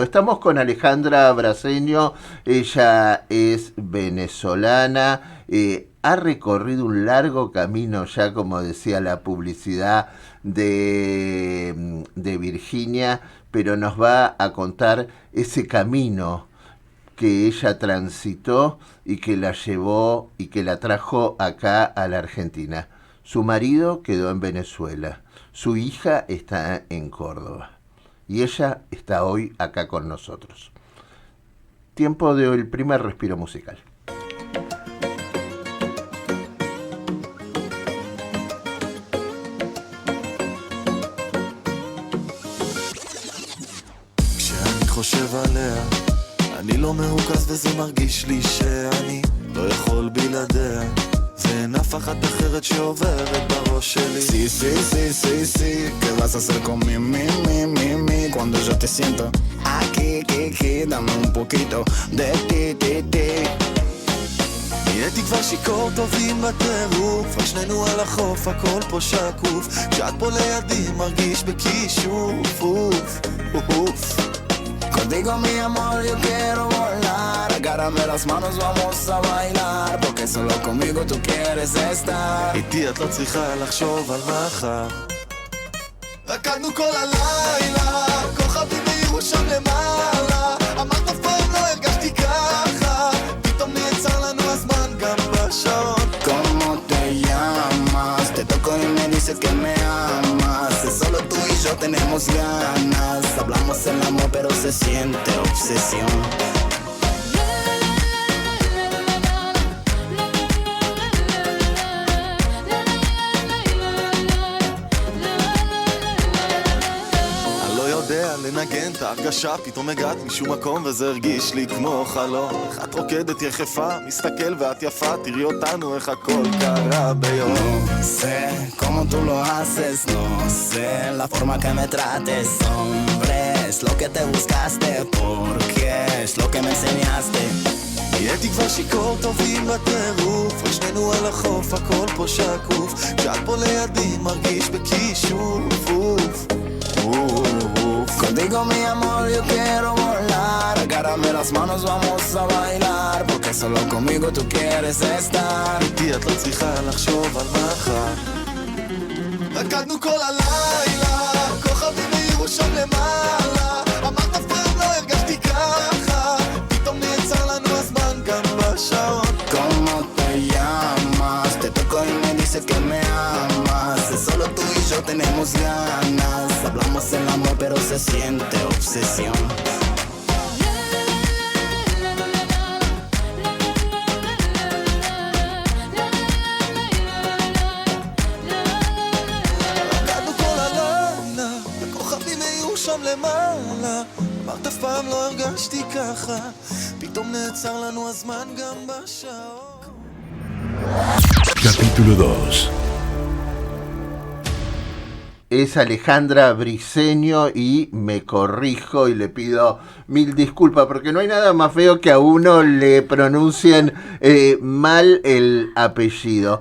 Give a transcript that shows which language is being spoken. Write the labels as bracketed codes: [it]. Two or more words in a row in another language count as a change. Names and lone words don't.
[es] Estamos con Alejandra Braceño, ella es venezolana, ha recorrido un largo camino ya, como decía la publicidad de Virginia, pero nos va a contar ese camino que ella transitó y que la llevó y que la trajo acá a la Argentina. Su marido quedó en Venezuela, su hija está en Córdoba. Y ella está hoy acá con nosotros. Tiempo del primer respiro musical. [he] כשאני חושב עליה, אני לא מרוכז וזה מרגיש לי שאני לא יכול בלעדיה. זה נפחת אחרת שעוברת בראש שלי. [es] Sí, sí, sí, sí, sí. ¿Qué vas a hacer con mi? Cuando yo te siento aquí, dame un poquito de ti. [he] נהייתי כבר שיכור טובים בטירוף, רק שנינו על החוף, הכל פה שקוף. כשאת פה לידי מרגיש בכישוף, אוף, אוף. [es] Contigo mi amor yo quiero volar, agárrame las manos vamos a bailar, porque solo conmigo tú quieres estar. [he] איתי את לא צריכה לחשוב על מחר, רקדנו כל הלילה, כוכבים מאירו שם למעלה, אמרת אף פעם לא הרגשתי ככה, פתאום נעצר לנו הזמן גם בשעון. [es] ¿Cómo te llamas? Te toco y me dices que me amas, es solo tú y yo tenemos ganas, hablamos el amor pero se siente obsesión. [he] לנגן את ההרגשה, פתאום הגעת משום מקום וזה הרגיש לי כמו חלום. איך את רוקדת יחפה, מסתכל ואת יפה, תראי אותנו איך הכל קרה ביום. [es] No sé cómo tú lo haces, no sé la forma que me trates, hombre, es lo que te buscaste, porque es lo que me enseñaste. [he] הייתי כבר שיכור טובים בטירוף, ושנינו על החוף, הכל פה שקוף, כשאת פה לידי מרגיש בכישוף. [es] Contigo mi amor yo quiero volar, agárrame las manos vamos a bailar, porque solo conmigo tú quieres estar. [he] איתי את לא צריכה לחשוב על מחר, רקדנו כל הלילה, כוכבים מאירו שם למעלה, אמרת אף פעם לא הרגשתי ככה, פתאום נעצר לנו הזמן גם בשעון. [es] ¿Cómo te llamas? Te toco y me dices que me amas, es solo tú y yo tenemos ganas, hablamos el amor pero se siente obsesión. [he] רקדנו כל הלילה, הכוכבים היו שם למעלה, אמרת אף פעם לא הרגשתי ככה, פתאום נעצר לנו הזמן גם בשעון. [es] Capítulo 2. Es Alejandra Briceño y me corrijo y le pido mil disculpas porque no hay nada más feo que a uno le pronuncien mal el apellido.